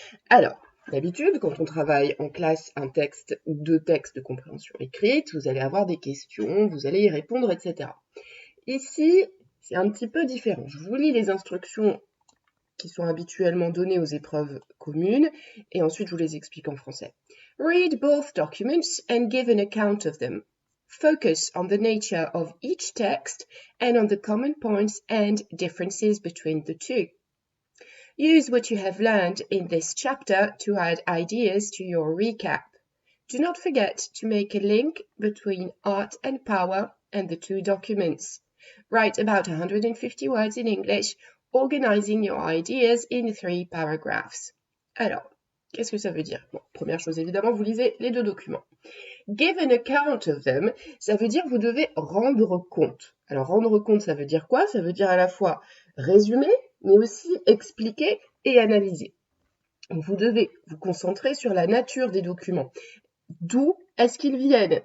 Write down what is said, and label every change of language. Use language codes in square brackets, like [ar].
[fr] Alors, d'habitude, quand on travaille en classe un texte ou deux textes de compréhension écrite, vous allez avoir des questions, vous allez y répondre, etc. Ici, c'est un petit peu différent. Je vous lis les instructions qui sont habituellement données aux épreuves communes, et ensuite je vous les explique en français. [en] Read both documents and give an account of them. Focus on the nature of each text and on the common points and differences between the two. Use what you have learned in this chapter to add ideas to your recap. Do not forget to make a link between art and power and the two documents. Write about 150 words in English, organizing your ideas in 3 paragraphs. [fr] Alors, qu'est-ce que ça veut dire? Bon, première chose, évidemment, vous lisez les deux documents. [en] Give an account of them, [fr] ça veut dire vous devez rendre compte. Alors, rendre compte, ça veut dire quoi? Ça veut dire à la fois résumer, mais aussi expliquer et analyser. Vous devez vous concentrer sur la nature des documents. D'où est-ce qu'ils viennent?